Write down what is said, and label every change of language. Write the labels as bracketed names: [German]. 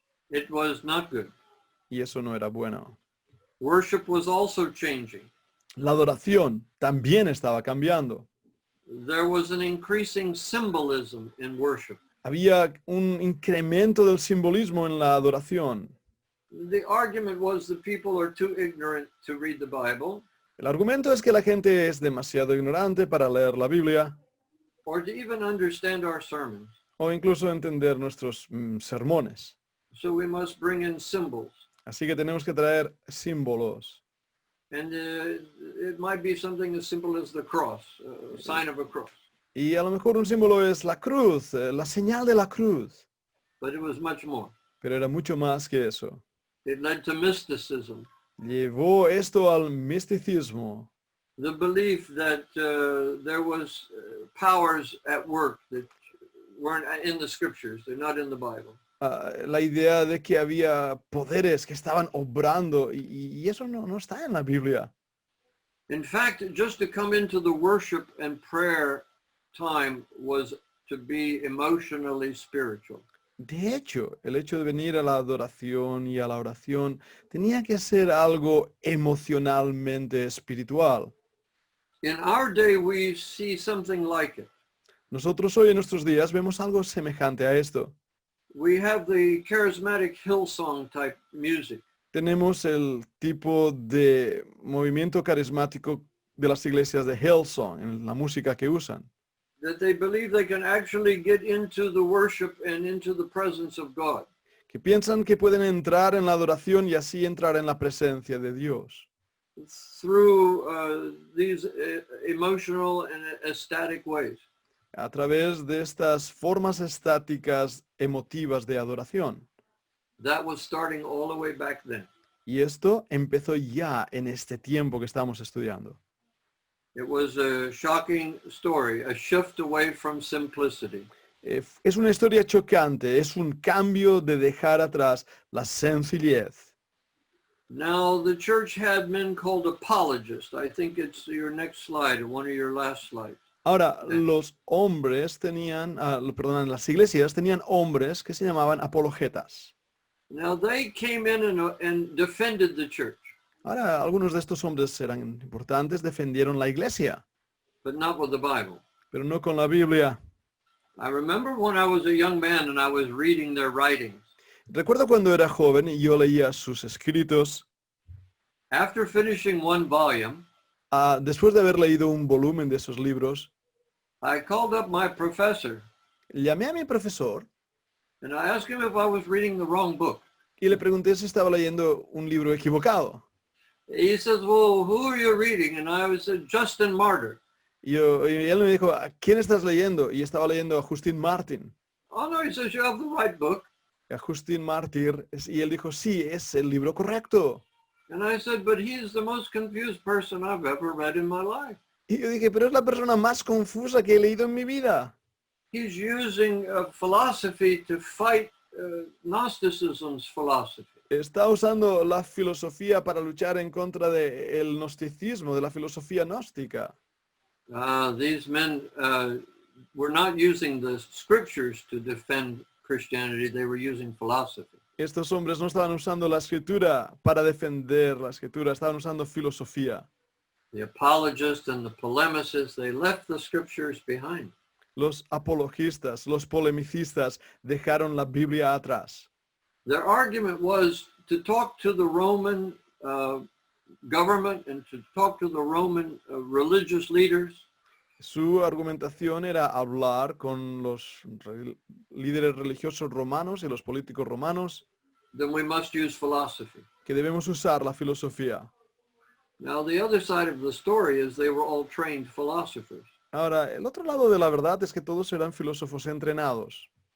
[English] It was not good. [Spanish] Y eso no era bueno. [English] Worship was also changing. [Spanish] La adoración también estaba cambiando. [English] There was an increasing symbolism in worship. [Spanish] Había un incremento del simbolismo en la adoración. [English] The argument was that people are too ignorant to read the Bible [Spanish] El argumento es que la gente es demasiado ignorante para leer la Biblia [English] or to even understand our sermons. [Spanish] o incluso entender nuestros sermones. [English] So we must bring in symbols. [Spanish] Así que tenemos que traer símbolos. [English] And it might be something as simple as the cross, a sign of a cross. [Spanish] Y a lo mejor un símbolo es la cruz, la señal de la cruz. [English] But it was much more. [Spanish] Pero era mucho más que eso. [English] It led to mysticism, [Spanish] Llevó esto al misticismo. [English] the belief that there was powers at work that weren't in the scriptures. They're not in the Bible. [Spanish] La idea de que había poderes que estaban obrando y eso no está en la Biblia. [English] In fact, just to come into the worship and prayer time was to be emotionally spiritual. [Spanish] De hecho, el hecho de venir a la adoración y a la oración tenía que ser algo emocionalmente espiritual. [English] In our day, we see something like it. [Spanish] Nosotros hoy en nuestros días vemos algo semejante a esto. [English] We have the charismatic Hillsong type music. [Spanish] Tenemos el tipo de movimiento carismático de las iglesias de Hillsong, en la música que usan. [English] That they believe they can actually get into the worship and into the presence of God. [Spanish] Que piensan que pueden entrar en la adoración y así entrar en la presencia de Dios. [English] Through these emotional and ecstatic ways. [Spanish] A través de estas formas estáticas emotivas de adoración. [English] That was starting all the way back then. [Spanish] Y esto empezó ya en este tiempo que estamos estudiando. [English] It was a shocking story, a shift away from simplicity. [Spanish] Es una historia chocante, es un cambio de dejar atrás la sencillez. [English] Now, the church had men called apologists. I think it's your next slide, one of your last slides. [Spanish] Ahora, los hombres tenían, las iglesias tenían hombres que se llamaban apologetas. [English] Now, they came in and defended the church, [Spanish] Ahora, algunos de estos hombres eran importantes, defendieron la iglesia, [English] but not with the Bible. [Spanish] pero no con la Biblia. [English] I remember when I was a young man and I was reading their writings. [Spanish] Recuerdo cuando era joven y yo leía sus escritos. [English] After finishing one volume, [Spanish] Después de haber leído un volumen de esos libros, [English] I called up my professor [Spanish] llamé a mi profesor [English] and I asked him if I was reading the wrong book. [Spanish] y le pregunté si estaba leyendo un libro equivocado. [English] He says, well, who are you reading? And I said, Justin Martyr. [Spanish] Y él me dijo, ¿a quién estás leyendo? Y estaba leyendo a Justin Martin. [English] Oh, no, he says, you have the right book. [Spanish] A Justin Martyr. Y él dijo, sí, es el libro correcto. [English] And I said, but he is the most confused person I've ever read in my life. [Spanish] Y yo dije, pero es la persona más confusa que he leído en mi vida. [English] He's using philosophy to fight Gnosticism's philosophy. [Spanish] Está usando la filosofía para luchar en contra del gnosticismo, de la filosofía gnóstica. [English] These men were not using the scriptures to defend Christianity. They were using philosophy. [Spanish] Estos hombres no estaban usando la escritura para defender la escritura, estaban usando filosofía. [English] The apologists and the polemicists, they left the scriptures behind. [Spanish] Los apologistas, los polemicistas dejaron la Biblia atrás. [English] Their argument was to talk to the Roman government and to talk to the Roman religious leaders. [Spanish] Su argumentación era hablar con los líderes religiosos romanos y los políticos romanos. [English] Then we must use philosophy. [Spanish] Que debemos usar la filosofía. [English] Now, the other side of the story is they were all trained philosophers. [Spanish] Ahora, el otro lado de la verdad es que todos eran filósofos entrenados.